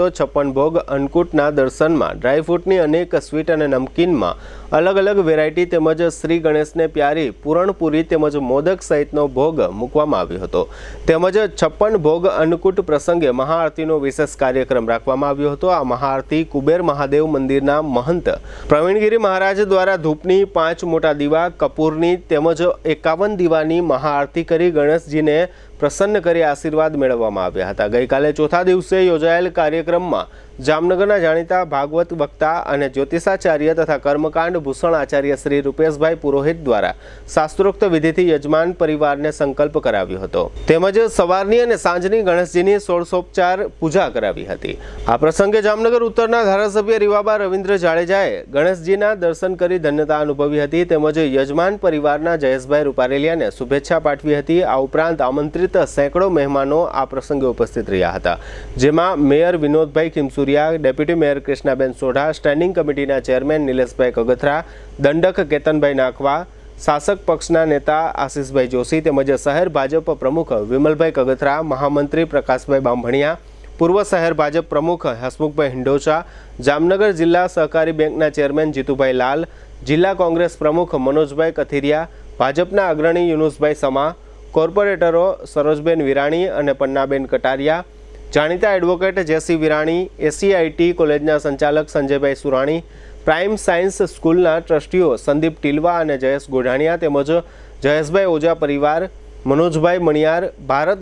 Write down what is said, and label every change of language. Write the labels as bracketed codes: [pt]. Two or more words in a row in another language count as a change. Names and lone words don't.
[gu] 56 ભોગ અન્નકૂટના દર્શનમાં ડ્રાયફ્રૂટની અનેક સ્વીટ અને નમકીનમાં અલગ અલગ વેરાયટી તેમજ શ્રી ગણેશને પ્યારી પૂરણપૂરી તેમજ મોદક સહિતનો ભોગ મૂકવામાં આવ્યો હતો। તેમજ 56 ભોગ અન્નકૂટ પ્રસંગે મહાઆરતીનો વિશેષ કાર્યક્રમ રાખવામાં આવ્યો હતો। આ મહાઆરતી કુબેર મહાદેવ મંદિરના મહંત પ્રવીણગીરી મહારાજ દ્વારા ધૂપની 5 મોટા દીવા કપૂરની તેમજ 51 દીવાની મહાઆરતી કરી ગણેશજી ને પ્રસન્ન કરી આશીર્વાદ મેળવવામાં આવ્યા હતા। ગઈકાલે ચોથા દિવસે યોજાયેલ કાર્યક્રમમાં જામનગરના જાણીતા ભાગવત વક્તા અને જ્યોતિષાચાર્ય તથા કર્મકાંડ ભૂષણ આચાર્ય શ્રી રૂપેશભાઈ પુરોહિત દ્વારા શાસ્ત્રોક્ત વિધિથી યજમાન પરિવારને સંકલ્પ કરાવ્યો હતો। તેમજ સવારની અને સાંજની ગણેશજીની ષોડશોપચાર પૂજા કરાવી હતી। આ પ્રસંગે જામનગર ઉત્તરના ધારાસભ્ય રીવાબા રવિન્દ્ર જાડેજાએ ગણેશજીના દર્શન કરી ધન્યતા અનુભવી હતી। તેમજ યજમાન પરિવારના જયેશભાઈ રૂપારેલિયાને શુભેચ્છા પાઠવી હતી। આ ઉપરાંત આમંત્રિત સૈકડો મહેમાનો આ પ્રસંગે ઉપસ્થિત રહ્યા હતા, જેમાં મેયર વિનોદભાઈ ખીમસુરિયા, [en] deputy mayor [gu] કૃષ્ણાબેન સોઢા, [en] standing committeena [gu] ચેરમેન નિલેશભાઈ કગથરા, દંડક કેતનભાઈ નાખવા, શાસક પક્ષના નેતા આશીષભાઈ જોશી તેમજ શહેર ભાજપ પ્રમુખ વિમલભાઈ કગથરા, મહામંત્રી પ્રકાશભાઈ બાંભણિયા, પૂર્વ શહેર ભાજપ પ્રમુખ હસમુખભાઈ હિંડોચા, જામનગર જિલ્લા સહકારી બેંકના ચેરમેન જીતુભાઈ લાલ, જિલ્લા કોંગ્રેસ પ્રમુખ મનોજભાઈ કથીરિયા, ભાજપના અગ્રણી યુનુસભાઈ સમા, કોર્પોરેટરો સરોજબેન વિરાણી અને પન્નાબેન કટારિયા, જાણીતા એડવોકેટ જેસી વિરાણી, એસીઆઈટી કૉલેજના સંચાલક સંજયભાઈ સુરાણી, પ્રાઇમ સાયન્સ સ્કૂલના ટ્રસ્ટીઓ સંદીપ ટીલવા અને જયેશ ગોઢાણિયા તેમજ જયેશભાઈ ઓઝા પરિવાર, મનોજભાઈ મણિયાર, ભારત